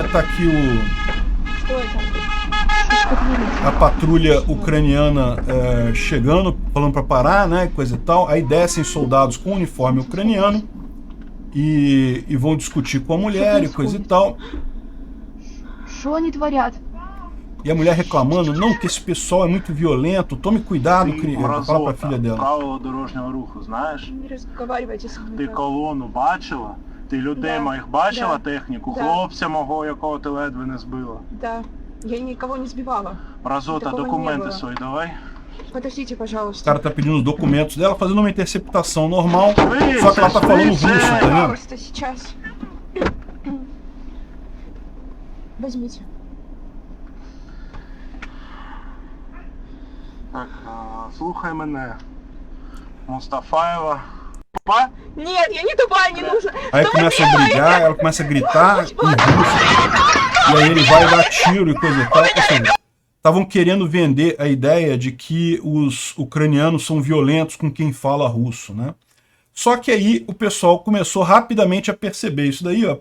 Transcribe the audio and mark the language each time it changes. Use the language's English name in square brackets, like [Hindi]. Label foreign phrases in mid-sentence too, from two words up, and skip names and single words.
[Portuguese] Tá aqui a patrulha ucraniana chegando, falando para parar, né? Coisa e tal. Aí descem soldados com uniforme ucraniano e vão discutir com a mulher e coisa e tal. E a mulher reclamando, não, que esse pessoal é muito violento, tome cuidado, fala para a filha dela. [Ukrainian] Правила дорожнього руху знаєш? Ти колону бачила? Ти людей моїх бачила, техніку? Хлопця мого, якого ти ледве не збила? [Russian] Да, я никого не сбивала. [Ukrainian] Разота, документи свої давай. [Russian] Подождите, пожалуйста. [Portuguese] O cara tá pedindo os documentos dela, fazendo uma interceptação normal, só que ela tá falando russo, tá vendo? [Russian] Пожалуйста, сейчас. Возьмите. [Ukrainian] Так, слухай мене. Мустафаєва. тупа? [Russian] Нет, я не тупая, не нужно. [Portuguese] Aí começa a brigar, ela começa a gritar em russo, e aí ele vai dar tiro e coisa e tal. Ou seja, estavam querendo vender a ideia de que os ucranianos são violentos com quem fala russo, né? Só que aí o pessoal começou rapidamente a perceber isso daí, ó.